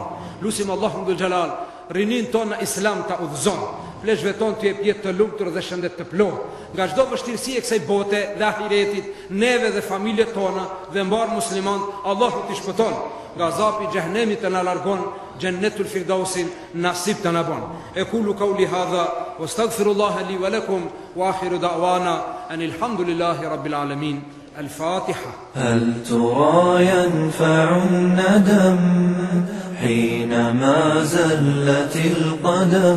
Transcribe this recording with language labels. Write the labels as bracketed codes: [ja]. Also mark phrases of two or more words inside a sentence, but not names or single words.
[sq] Lusim Allahu [ar] ذو الجلال [sq] rinin ton në islam të udhëzon, pleshve ton të jep jetë të lumtur dhe shëndet të plotë, nga çdo vështirësi e kësaj bote dhe ahiretit, neve dhe familjet tona dhe mbar musliman, Allahu t'i shpëton, nga azapi xhehenemit të na largon, [ar] جنة الفردوس [sq] nasib të na bën. [ar] أقول قولي هذا وأستغفر الله لي ولكم وآخر دعوانا أن الحمد لله رب العالمين. الفاتحة. هل ترى ينفع الندم حينما زلت القدم؟